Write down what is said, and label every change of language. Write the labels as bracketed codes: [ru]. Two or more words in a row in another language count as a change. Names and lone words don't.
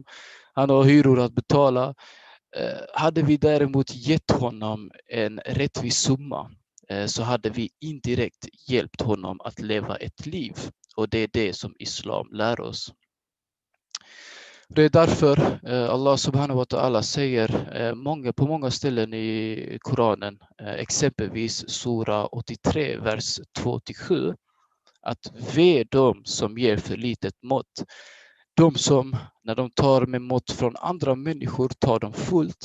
[sv] Han har hyror att betala. Hade vi däremot gett honom en rättvis summa så hade vi indirekt hjälpt honom att leva ett liv. Och det är det som islam lär oss. Det är därför Allah [ar] سبحانه وتعالى [sv] säger på många ställen i Koranen, exempelvis sura 83, vers 2-7, att ve de som ger för litet mått. De som, när de tar med mått från andra människor, tar de fullt.